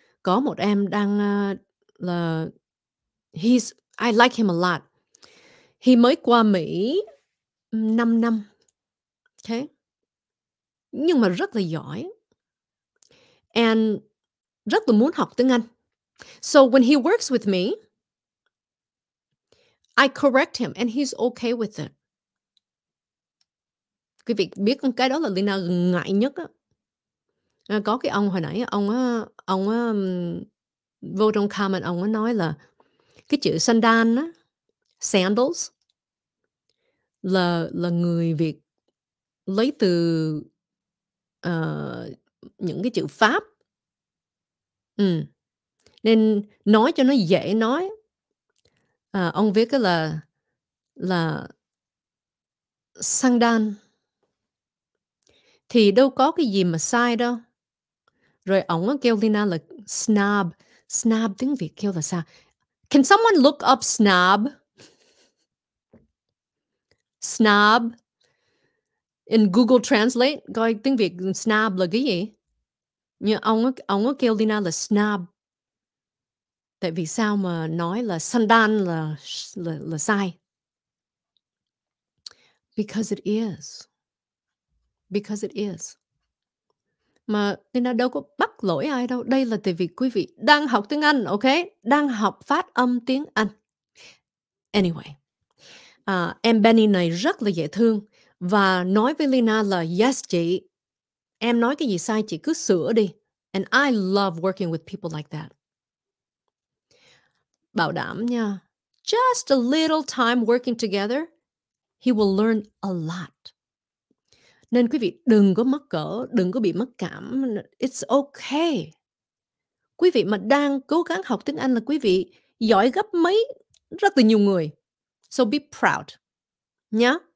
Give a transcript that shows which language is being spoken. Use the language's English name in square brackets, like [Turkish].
[Vietnamese] Có một em đang là [English] I like him a lot. [Vietnamese] He mới qua Mỹ 5 năm. Okay. Nhưng mà rất là giỏi. And rất là muốn học tiếng Anh. [English] So when he works with me, I correct him and he's okay with it. [Vietnamese] Quý vị biết cái đó là Leyna ngại nhất á. Có cái ông hồi nãy ông vô trong comment ông nói là cái chữ sandal á, sandals là người Việt lấy từ những cái chữ Pháp. Nên nói cho nó dễ nói. Ông viết cái là sandal. Thì đâu có cái gì mà sai đâu. Rồi ổng kêu Leyna là snob. Snob tiếng Việt kêu là sao? [English] Can someone look up snob? Snob. In Google Translate, [Vietnamese] coi tiếng Việt snob là cái gì? Nhưng ông kêu Leyna là snob. Tại vì sao mà nói là sandal là sai? [English] Because it is. Because it is. [Vietnamese] Mà Leyna đâu có bắt lỗi ai đâu. Đây là tại vì quý vị đang học tiếng Anh, ok? Đang học phát âm tiếng Anh. Anyway, em Benny này rất là dễ thương và nói với Leyna là yes chị, em nói cái gì sai chị cứ sửa đi. [English] And I love working with people like that. [Vietnamese] Bảo đảm nha, [English] just a little time working together, he will learn a lot. [Vietnamese] Nên quý vị đừng có mắc cỡ, đừng có bị mất cảm. [English] It's okay. [Vietnamese] Quý vị mà đang cố gắng học tiếng Anh là quý vị giỏi gấp mấy rất là nhiều người. [English] So be proud. [Vietnamese] Nhá.